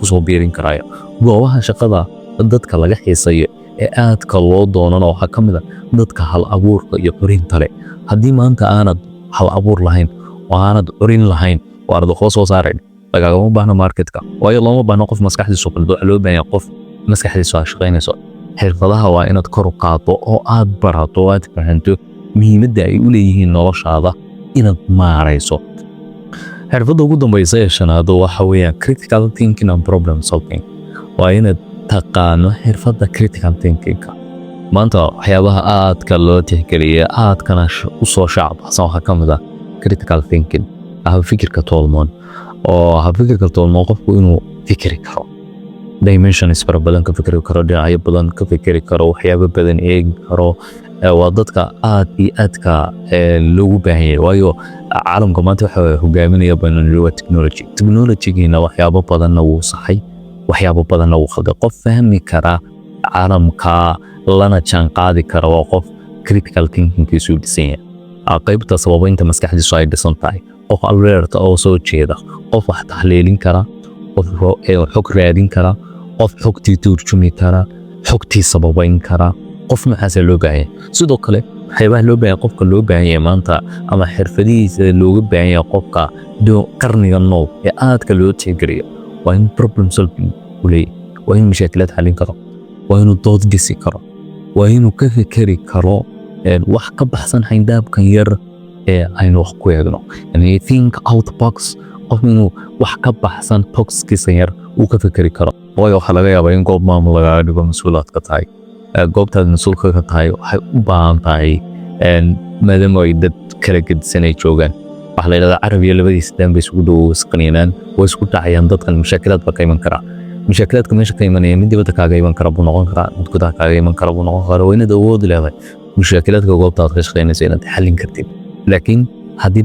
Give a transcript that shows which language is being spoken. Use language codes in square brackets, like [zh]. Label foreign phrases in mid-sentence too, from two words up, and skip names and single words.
[so] soo biirin karayo goobaha shaqada dadka laga xiisayo ee aadka loo doonano waxa kamid ah dadka hal abuurka iyo orinta leh haddii maanta aanad hal abuur lahayn oo aanad orin lahayn oo aad wax soo saarayn lagama baahno marketka waayo looma baahno qof maskaxdiisu qaldo loo baahan qof maskaxdiisu shaqaynayso xirfadaha waa inaad kor u qaado oo aad barato oo aad fahanto muhiimadda ay u leeyihiin noloshaada inaad maarayso xirfadda ugu dambaysa ee shanaad waxa weeyaan [en] critical thinking and problem solving [so] waa inaad taqaano xirfadda [en] critical thinking [so] maanta waxyaabaha aadka loo tixgeliya aadkana u soo shacabsan waxa kamid ah [en] critical thinking [so] fikirka toolmoon oo fikirka toolmoon qofku inuu fikiri karo dimensions fara badan ka fikiri karo dhinacyo badan ka fikiri karo waxyaabo badan eegi karo waa dadka aad iyo aadka loogu baahan yahay waayo caalamka maanta waxa hogaaminaya banaan technology-giina waxyaabo badanna wuu saxay waxyaabo badanna wuu khalday qof fahmi kara caalamka lana jaan qaadi kara waa qof [en] critical thinking- [so] kiisu dhisan yahay qaybta sababaynta maskaxdiisu ay dhisan tahay qof alert oo soo jeeda qof wax taxliilin kara qof xog raadin kara qof xogtii turjumi kara xogtii sababayn kara qof maxaas loo baahan sidoo kale waxyaabaha loo baahan qofka loo baahan yahay maanta ama xirfadihiisa looga baahan yahay qofka qarnigan nool ee aadka loo tixgeliyo waa in [en] problem solving [so] u leeyahay waa in mashaakilad xallin karo waa inuu dood dhisi karo waa inuu ka fikiri karo wax ka baxsan xayndaabkan yar ee aynu wax ku eegno yani [en] think out box [so] qof inuu wax ka baxsan boxkiisa yar uu ka fikiri karo waayo waxa laga yaabaa in goob maamul laga dhigo mas'uulaad ka tahay goobtaad mas'uulka ka tahay waxay u baahan tahay maadaama ay dad kala gedisan ay joogaan waxa la yidhahdaa carabiya labadiisa daan bay isugu dhow isqaniinaan way isku dhacayaan dadkan mashaakilaad ba ka iman karaa mashaakilaadka meesha ka imanaya mid dibadda kaaga iman kara buu noqon karaa mid gudaha kaaga iman kara buu noqon karaa waa inaad awood leedahay mashaakilaadka goobtaad ka shaqaynayso inaad xallin kartid laakiin haddii